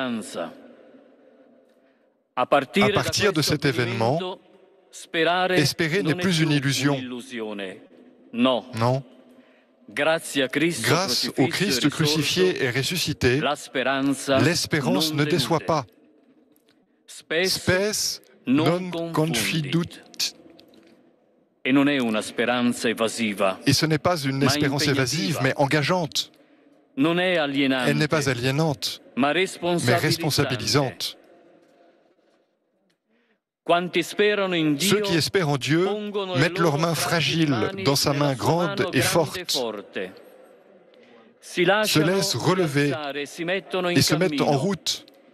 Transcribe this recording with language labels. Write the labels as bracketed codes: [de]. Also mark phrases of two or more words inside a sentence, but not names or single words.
[fr] À partir de cet événement, espérer n'est plus une illusion. Non. Grâce au Christ crucifié et ressuscité, l'espérance ne déçoit pas. [la] Spes non confidut. [fr] Et ce n'est pas une espérance évasive, mais engageante. Elle n'est pas aliénante, mais responsabilisante. Ceux qui espèrent en Dieu mettent leurs mains fragiles dans sa main grande et forte, se laissent relever et se mettent en route.